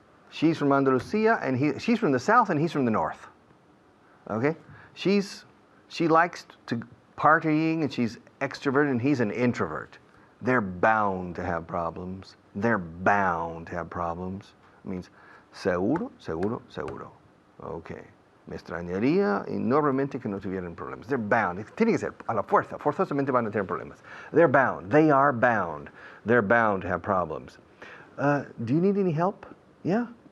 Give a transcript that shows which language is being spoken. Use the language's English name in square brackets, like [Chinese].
[English] She's from Andalusia and she's from the south and he's from the north. Okay? She likes to partying and she's extroverted and he's an introvert. They're bound to have problems. They're bound to have problems. It means [Spanish] seguro, seguro, seguro. [English] Okay. [Spanish] Me extrañaría enormemente que no tuvieran problemas. [English] They're bound. [Spanish] Tiene que ser a la fuerza. Forzosamente van a tener problemas. [English] They're bound. They are bound. They're bound to have problems. Do you need any help? Yeah.